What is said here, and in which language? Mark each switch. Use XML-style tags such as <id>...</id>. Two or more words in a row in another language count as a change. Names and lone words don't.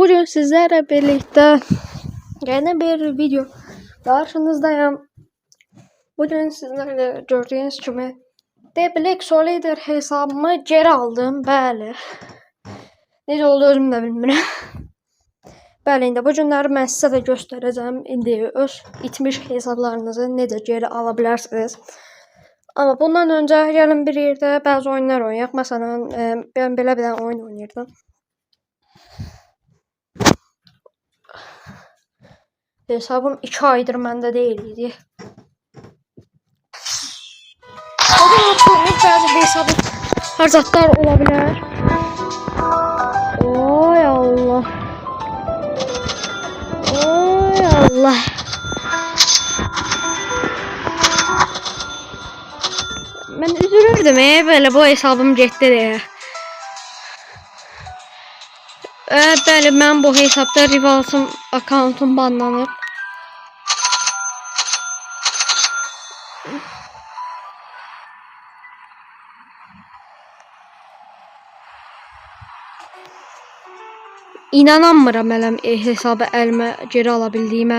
<tr>Bugün sizlerle birlikte yeni bir video karşınızdayım. Bugün sizlerle gördüğünüz gibi Delplexo lider hesabımı geri aldım.</tr> <az>Bəli. Necə oldu özüm də bilmirəm. Bəli, indi bu günləri mən sizə də göstərəcəm. İndi öz itmiş hesablarınızı necə geri ala bilərsiniz. Ama bundan öncə gəlin bir yerdə bəzi oyunlar oynayaq. Məsələn, mən belə bir oyun oynayırdım. Hesabım 2 aydır məndə deyil idi.</az> <tr>Bazı hesabım harcatlar olabilir.</tr> <az>Oy Allah. Oy Allah.</az> <tr>Ben üzülürdüm böyle bu hesabım getdi deyə.</tr> <az>Bəli, mən bu hesabda rivalsım akkauntum banlanıb. İnanamıram hələm hesabı əlimə geri ala bildiyimə.</az>